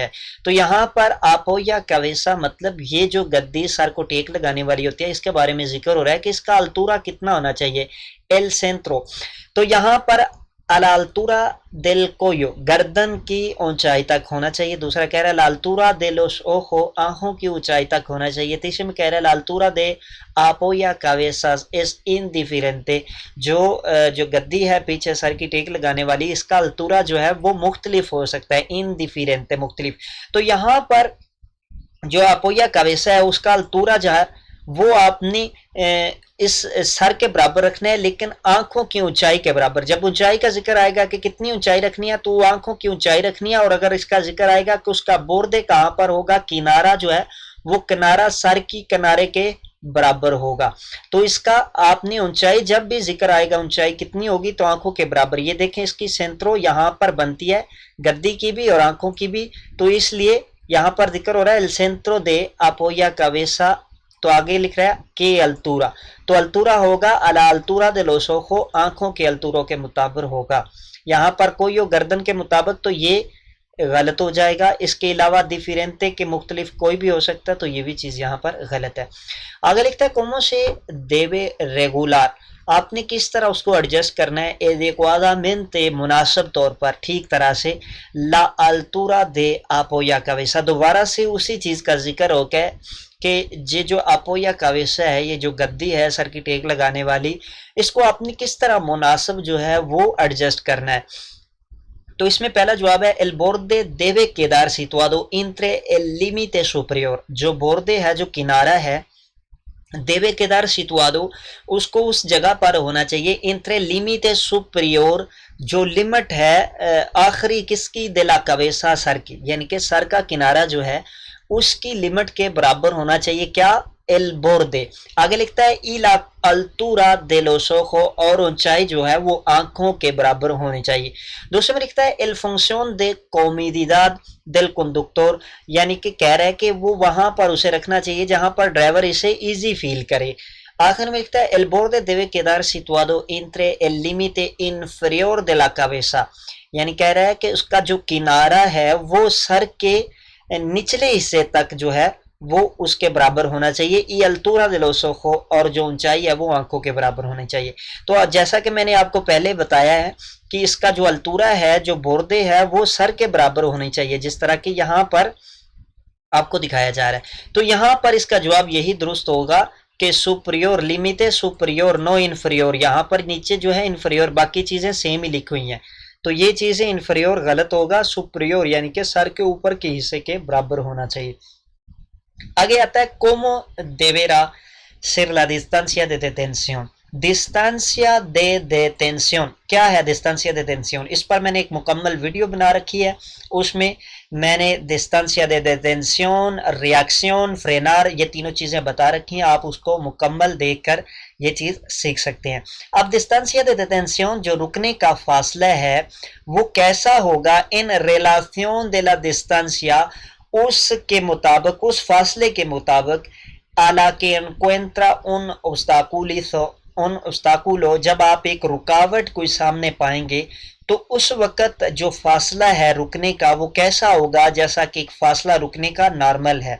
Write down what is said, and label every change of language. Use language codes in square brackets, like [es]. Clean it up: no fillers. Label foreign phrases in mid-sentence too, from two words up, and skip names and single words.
[ur] تو یہاں پر [es] apoya cabeza [ur] مطلب یہ جو گدی سر کو ٹیک لگانے والی ہوتی ہے، اس کے بارے میں ذکر ہو رہا ہے کہ اس کا التورا کتنا ہونا چاہیے، [es] el centro. [ur] تو یہاں پر [es] la altura del cuello, [ur] گردن کی اونچائی تک ہونا چاہیے۔ دوسرا کہہ رہا ہے [es] la altura de los ojos, [ur] آنکھوں کی اونچائی تک ہونا چاہیے۔ تیسرے میں کہہ رہا ہے [es] la altura de apoya cabezas es indiferente، [ur] جو گدی ہے پیچھے سر کی ٹیک لگانے والی، اس کا التورا جو ہے وہ مختلف ہو سکتا ہے، indiferente مختلف۔ تو یہاں پر جو [es] apoya cabeza [ur] ہے اس کا التورا جو ہے وہ آپ نے اس سر کے برابر رکھنا ہے لیکن آنکھوں کی اونچائی کے برابر. جب اونچائی کا ذکر آئے گا کہ کتنی اونچائی رکھنی ہے تو وہ آنکھوں کی اونچائی رکھنی ہے. اور اگر اس کا ذکر آئے گا کہ اس کا بوردے کہاں پر ہوگا, کنارہ جو ہے وہ کنارہ سر کی کنارے کے برابر ہوگا. تو اس کا آپ نے اونچائی جب بھی ذکر آئے گا اونچائی کتنی ہوگی تو آنکھوں کے برابر. یہ دیکھیں اس کی سینترو یہاں پر بنتی ہے گدی کی بھی اور آنکھوں کی بھی, تو اس لیے یہاں پر ذکر ہو رہا ہے [es] el centro de apoya cabeza, [ur] تو آگے لکھ رہا ہے کہ التورا, تو التورا ہوگا [es] a la altura de los ojos, [ur] آنکھوں کے التوروں کے مطابق ہوگا. یہاں پر کوئی ہو گردن کے مطابق تو یہ غلط ہو جائے گا. اس کے علاوہ ڈیفرینٹے کے مختلف کوئی بھی ہو سکتا ہے تو یہ بھی چیز یہاں پر غلط ہے. آگے لکھتا ہے [es] como se debe regular, [ur] آپ نے کس طرح اس کو ایڈجسٹ کرنا ہے adecuadamente, مناسب طور پر ٹھیک طرح سے, [es] la altura de apoya cabeza, [ur] دوبارہ سے اسی چیز کا ذکر ہو گیا کہ یہ جو [es] apoya cabeza [ur] ہے, یہ جو گدی ہے سر کی ٹیک لگانے والی, اس کو آپ نے کس طرح مناسب جو ہے وہ ایڈجسٹ کرنا ہے. تو اس میں پہلا جواب ہے [es] el borde debe quedar situado entre el límite superior, [ur] جو بوردے ہے جو کنارہ ہے [es] debe quedar situado, [ur] اس کو اس جگہ پر ہونا چاہیے [es] entre límite superior, [ur] جو لمٹ ہے آخری کس کی, [es] de la cabeza, [ur] سر کی, یعنی کہ سر کا کنارہ جو ہے اس کی لمٹ کے برابر ہونا چاہیے. کیا, [es] el borde. [ur] آگے لکھتا ہے [es] y la altura de los ojos, [ur] اور اونچائی جو ہے وہ آنکھوں کے برابر ہونی چاہیے. دوسرے میں لکھتا ہے [es] el función de comodidad del conductor, [ur] یعنی کہ کہہ رہا ہے کہ وہ وہاں پر اسے رکھنا چاہیے جہاں پر ڈرائیور اسے ایزی فیل کرے. آخر میں لکھتا ہے [es] el borde debe quedar situado entre el límite inferior de la cabeza, [ur] یعنی کہہ رہا ہے کہ اس کا جو کنارہ ہے وہ سر کے نچلے حصے تک جو ہے وہ اس کے برابر ہونا چاہیے. [es] y altura de los ojos, [ur] اور جو اونچائی ہے وہ آنکھوں کے برابر ہونی چاہیے. تو جیسا کہ میں نے آپ کو پہلے بتایا ہے کہ اس کا جو التورا ہے جو بوردے ہے وہ سر کے برابر ہونی چاہیے, جس طرح کہ یہاں پر آپ کو دکھایا جا رہا ہے. تو یہاں پر اس کا جواب یہی درست ہوگا کہ سپریور, [es] límite superior, no inferior, [ur] یہاں پر نیچے جو ہے انفریور, باقی چیزیں سیم ہی لکھی ہوئی ہیں تو یہ چیزیں انفریور غلط ہوگا, سپریور یعنی کہ سر کے اوپر کے حصے کے برابر ہونا چاہیے. آگے آتا ہے [es] como deberá ser la distancia de detención. distancia de detención [ur] کیا ہے, [es] distancia de detención, [ur] اس پر میں نے ایک مکمل ویڈیو بنا رکھی ہے. اس میں میں نے [es] distancia de detención, reacción, frenar, [ur] یہ تینوں چیزیں بتا رکھی ہیں, آپ اس کو مکمل دیکھ کر یہ چیز سیکھ سکتے ہیں. [es] اب distancia de detención, [ur] جو رکنے کا فاصلہ ہے وہ کیسا ہوگا, [es] en relación de la distancia, [ur] اس کے مطابق, اس فاصلے کے مطابق, [es] a la que encuentra un obstáculo, [ur] جب آپ ایک رکاوٹ کوئی سامنے پائیں گے تو اس وقت جو فاصلہ ہے رکنے کا وہ کیسا ہوگا, جیسا کہ ایک فاصلہ رکنے کا نارمل ہے.